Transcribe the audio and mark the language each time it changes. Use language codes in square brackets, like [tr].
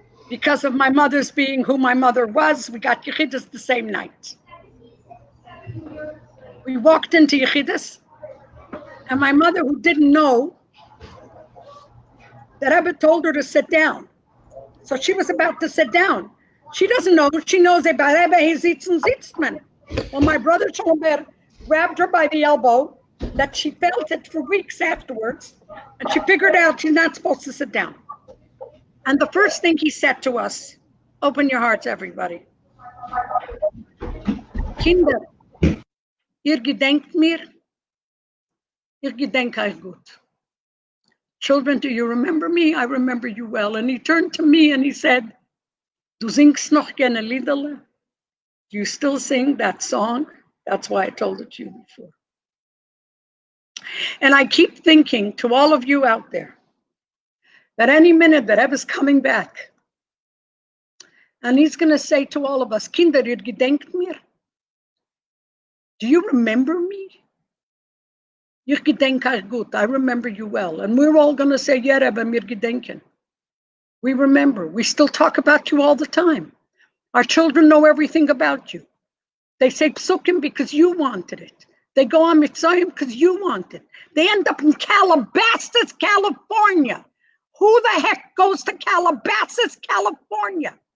[en] Because of my mother's being who my mother was, we got Yechidus the same night. We walked into Yechidus, and my mother, who didn't know, the Rebbe told her to sit down. So she was about to sit down. She doesn't know. She knows about Rebbe, he [yi] sitzt und sitzt man. [en] Well, my brother Schoenberg grabbed her by the elbow, that she felt it for weeks afterwards, and she figured out she's not supposed to sit down. And the first thing he said to us, open your hearts, everybody. [yi] Kinder, ihr gedenkt mir, ich gedenk euch gut. [en] Children, do you remember me? I remember you well. And he turned to me and he said, [yi] du singst noch gerne Liederle? [en] Do you still sing that song? That's why I told it to you before. And I keep thinking to all of you out there, that any minute that Rebbe's coming back, and he's going to say to all of us, [yi] Kinder, ihr gedenkt mir? [en] Do you remember me? [yi] Ich gedenk euch gut. [en] I remember you well. And we're all going to say, yeah, Rebbe, [yi] mir gedenken. [en] We remember. We still talk about you all the time. Our children know everything about you. They say psukim because you wanted it. They go on Mitzrayim because you want it. They end up in Calabasas, California. Who the heck goes to Calabasas, California?